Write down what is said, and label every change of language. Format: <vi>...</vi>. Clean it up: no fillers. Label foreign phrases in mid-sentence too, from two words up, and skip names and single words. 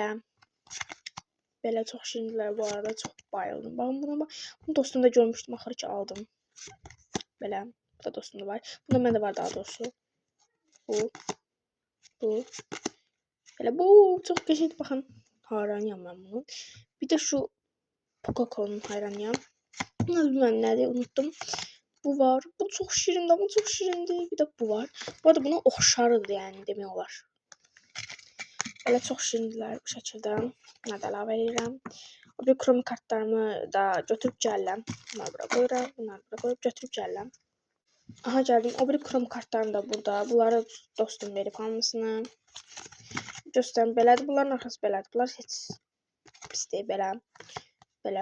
<az>Belə çox şirindirlər bu arada. Çox bayıldım. Baxın buna bax. Bunu dostumda görmüşdüm. Axırı ki aldım. Belə. Bu da dostumda var. Bunda məndə var daha doğrusu. Bu. Bu. Belə bu. Çox qəşəngdir. Baxın.</az> <tr>Hayranıyam ben bunun. Bir de şu Coca-Cola'nın hayranıyam. Bunu bilmem nerede unuttum. Bu var. Bu çok şirindi ama çok şirindi. Bir de bu var.</tr> <az>Bu arada buna oxşardı yani demək olar.</az> <tr>Böyle çok şirindiler bu şekilde.</tr> <az>Bunları da əlavə edirəm. O bir krom kartlarımı da götürüb gəlirəm. Bunları bura qoyuram. Bunları bura qoyub götürüb gəlirəm. Aha gəldim. O bir krom kartlarım da burada. Bunları dostum verib hamısını. Göstərim belədir. Bunların arxası belədir. Bunlar heç pis deyil. Belə. Belə.</az>